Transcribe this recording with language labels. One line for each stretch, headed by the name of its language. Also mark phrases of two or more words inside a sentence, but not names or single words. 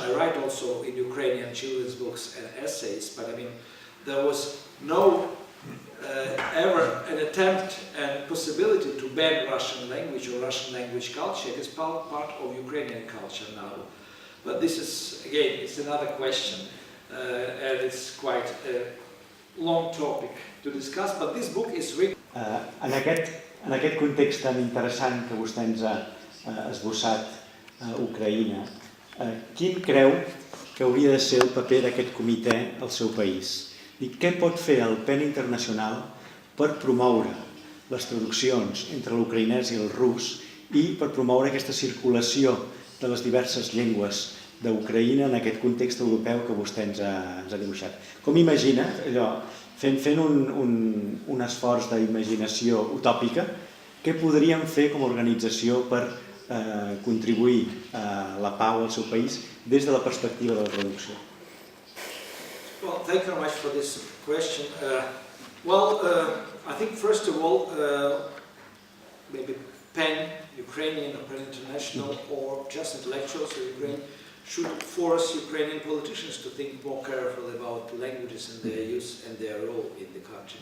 English: I write also in Ukrainian children's books and essays, but I mean, there was no ever an attempt and possibility to ban Russian language or Russian language culture. It is part of Ukrainian culture now. But this is, again, it's another question, and it's quite a long topic to discuss, but this book is written...
Catalan: En aquest context tan interessant que vostè ens ha esbossat a Ucraïna, quin creu que hauria de ser el paper d'aquest comitè al seu país? I què pot fer el PEN internacional per promoure les traduccions entre l'ucraïnès i el rus i per promoure aquesta circulació de les diverses llengües d'Ucraïna en aquest context europeu que vostè ens ha dibuixat? Com imagina, fent un esforç d'imaginació utòpica, què podríem fer com a organització per contribuir a la pau al seu país des de la perspectiva de la traducció?
English: Well, thank you very much for this question. I think first of all, maybe PEN, Ukrainian or PEN International, or just intellectuals of Ukraine, should force Ukrainian politicians to think more carefully about languages and their use and their role in the country.